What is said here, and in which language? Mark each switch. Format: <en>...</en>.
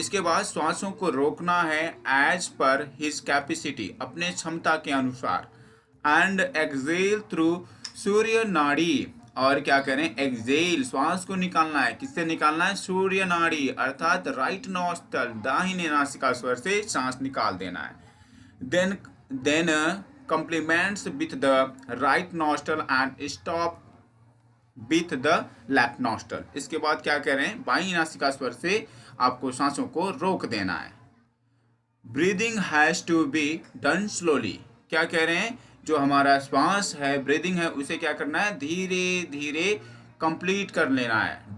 <hi>इसके बाद श्वासों को रोकना है</hi> <en>as per his capacity</en> <hi>अपने क्षमता के अनुसार,</hi> <en>And exhale through सूर्य नाड़ी।</en> <hi>और क्या करें, एक्सेल श्वास को निकालना है, किससे निकालना है, सूर्य नाड़ी अर्थात राइट नॉस्ट्रल दाहिने नासिका स्वर से सांस निकाल देना है।</hi> <en>Then complements with the right nostril and stop with the left nostril।</en> <hi>इसके बाद क्या कह रहे हैं, बाईं नासिका स्वर से आपको सांसों को रोक देना है।</hi> <en>Breathing has to be done slowly.</en> <hi>क्या कह रहे हैं, जो हमारा श्वास है ब्रीदिंग है उसे क्या करना है, धीरे धीरे कंप्लीट कर लेना है।</hi>